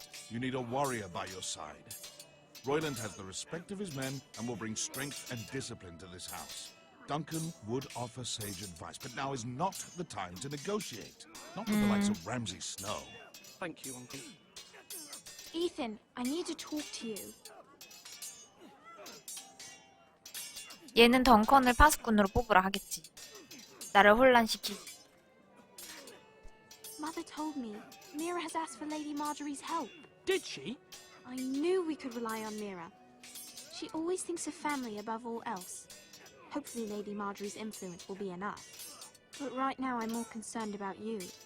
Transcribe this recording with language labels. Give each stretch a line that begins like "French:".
English: You need a warrior by your side. Royland has the respect of his men and will bring strength and discipline to this house. Duncan would offer sage advice, but now is not the time to negotiate. Not with the likes of Ramsay Snow. Thank you, Uncle. Ethan, I need to talk to you.
Korean: 얘는 덩컨을 파수꾼으로 뽑으라 하겠지. 나를 혼란시키.
English: Mother told me Mira has asked for Lady Marjorie's help. Did she? I knew we could rely on Mira. She always thinks of family above all else. Hopefully Lady Marjorie's influence will be enough. But right now I'm more concerned about you.